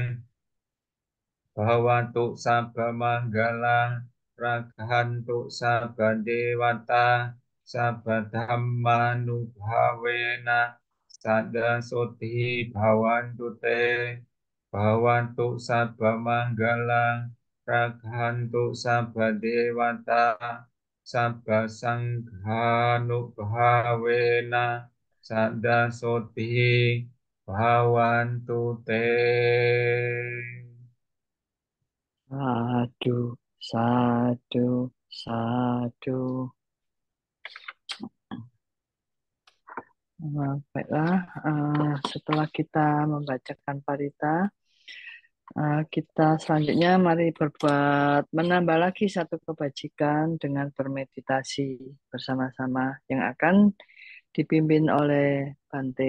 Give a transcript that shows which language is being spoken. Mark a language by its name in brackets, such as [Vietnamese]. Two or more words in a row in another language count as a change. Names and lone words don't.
[Pali] Bhavantu sabba manggalang Raghantu sabba dewata sabba dhammanubhavena sada soti bhavantu te Bhavantu sabba manggalang Raghantu sabba dewata sabba sanghanubhavena sada soti bhavantu te. Sadu, sadu, sadu. [Indonesian] Baiklah, setelah kita membacakan parita, kita selanjutnya mari berbuat menambah lagi satu kebajikan dengan bermeditasi bersama-sama yang akan dipimpin oleh Bante.